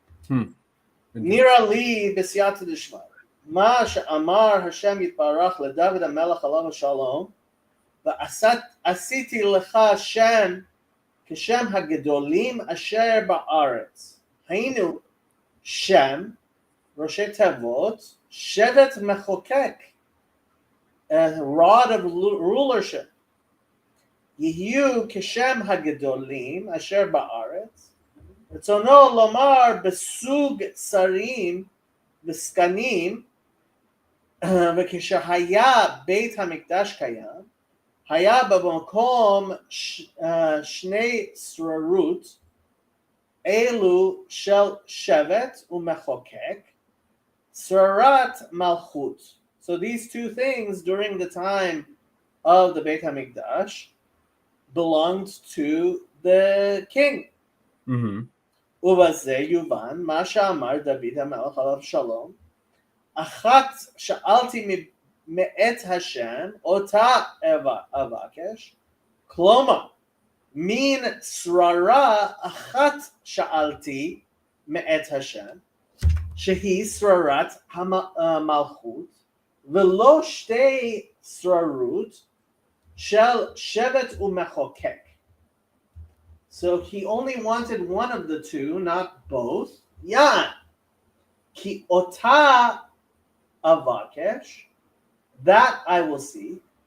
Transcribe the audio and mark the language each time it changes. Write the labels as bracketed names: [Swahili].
[Hebrew] Nira li b'siyata d'shmai. Ma she'amar Hashem yitbarach leDavid HaMelech alav shalom v'asiti lecha Shem כשם הגדולים אשר בארץ. היינו שם, ראשי תיבות, שבט מחוקק, [English] a rod of rulership. [Hebrew] יהיו כשם הגדולים אשר בארץ. רצונו לומר בסוג שרים וסגנים, וכשהיה בית המקדש קיים, היה במקום שני שררות, אלו של שבט ומחוקק, שרת מלכות. [English] So these two things during the time of the Beit HaMikdash belonged to the king. [Hebrew] ובזה יובן מה שאמר דוד המלך עליו שלום, אחת שאלתי מאת השם, אותה אבקש, כלומר, מין שררה אחת שאלתי מאת השם, שהיא שררת המלכות, ולא שתי שררות של שבט ומחוקק. [English] So he only wanted one of the two, not both. Yan. [Hebrew] Ki אותה אבקש, [English] that I will see.